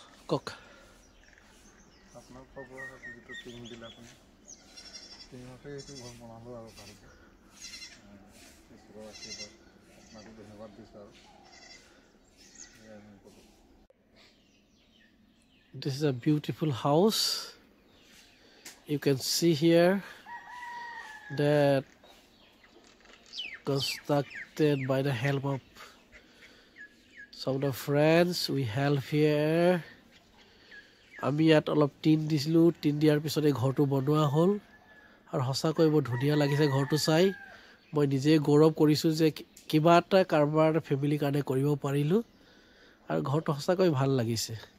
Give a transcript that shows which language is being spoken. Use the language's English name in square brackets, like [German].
[Assamese] কওক আপোনাৰ খবৰ যিটো টিম দিলে আপুনি টিমতে এইটো ঘৰ বনালোঁ আৰু ভালকৈ ঈশ্বৰৰ আশীৰ্বাদ আপোনাকো ধন্যবাদ দিছোঁ আৰু [English] This is a beautiful house. You can see here that constructed by the help of some of the friends. We help here. [Assamese] আমি ইয়াত অলপ টিন দিছিলোঁ। টিন দিয়াৰ পিছত এই ঘৰটো বনোৱা হ'ল আৰু সঁচাকৈ বৰ ধুনীয়া লাগিছে ঘৰটো চাই। মই নিজে গৌৰৱ কৰিছোঁ যে কিবা এটা কাৰোবাৰ ফেমিলিৰ কাৰণে কৰিব পাৰিলোঁ আৰু ঘৰটো সঁচাকৈ ভাল লাগিছে।